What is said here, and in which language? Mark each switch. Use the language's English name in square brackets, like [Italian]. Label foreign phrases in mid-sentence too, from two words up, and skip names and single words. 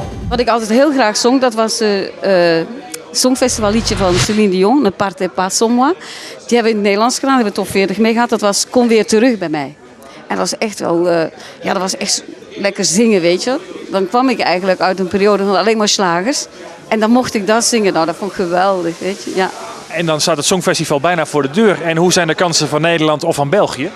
[Dutch] Wat ik altijd heel graag zong, dat was songfestivalliedje van Céline Dion, Ne partez pas sans moi. Die hebben we in het Nederlands gedaan, daar hebben we top 40 mee gehad. Dat was Kom weer terug bij mij. En dat was echt wel, dat was echt lekker zingen, weet je. Dan kwam ik eigenlijk uit een periode van alleen maar slagers. En dan mocht ik dat zingen. Nou, dat vond ik geweldig, weet je. Ja. En dan staat het Songfestival bijna voor de deur. En hoe zijn de kansen van Nederland of van België?